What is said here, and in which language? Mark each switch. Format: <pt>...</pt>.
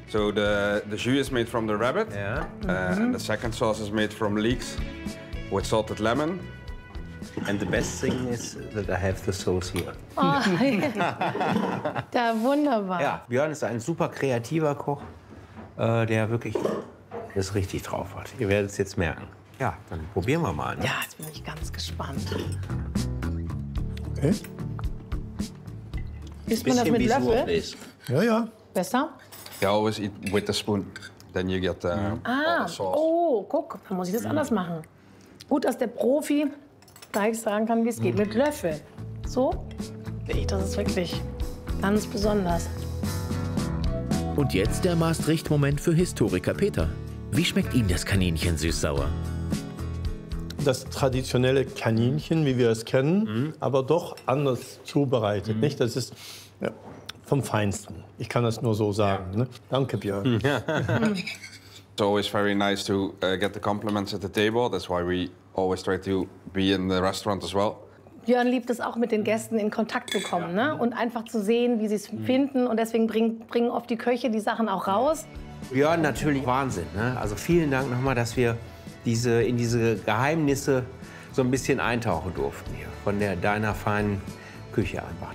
<en>So the jus is made from the rabbit. Yeah. And the second sauce is made from leeks with salted lemon. And the best thing is that I have the sauce here.</en> <de>Da, wunderbar. Ja, Björn ist ein super kreativer Koch, der wirklich das richtig drauf hat. Ihr werdet es jetzt merken. Ja, dann probieren wir mal. Ne? Ja, jetzt bin ich ganz gespannt. Okay. Isst man das mit Löffel? Ja, ja. Besser? Ja,</de> <en>always eat with a spoon. Then you get all the sauce.</en> <de>Oh, guck, dann muss ich das anders machen. Gut, dass der Profi gleich sagen kann, wie es geht. Mit Löffel. So? Das ist wirklich ganz besonders. Und jetzt der Maastricht-Moment für Historiker Peter. Wie schmeckt Ihnen das Kaninchen süß-sauer? Das traditionelle Kaninchen, wie wir es kennen, aber doch anders zubereitet. Nicht? Das ist vom Feinsten. Ich kann das nur so sagen. Ja. Ne? Danke, Björn.</de> <en>It's always very nice to get the compliments at the table. That's why we always try to be in the restaurant as well.</en> <de>Björn liebt es auch, mit den Gästen in Kontakt zu kommen, ja, ne? Und einfach zu sehen, wie sie es finden. Und deswegen bringen oft die Köche die Sachen auch raus. Björn, natürlich Wahnsinn. Ne? Also vielen Dank nochmal, dass wir in diese Geheimnisse so ein bisschen eintauchen durften hier. Von deiner feinen Küche einfach.</de>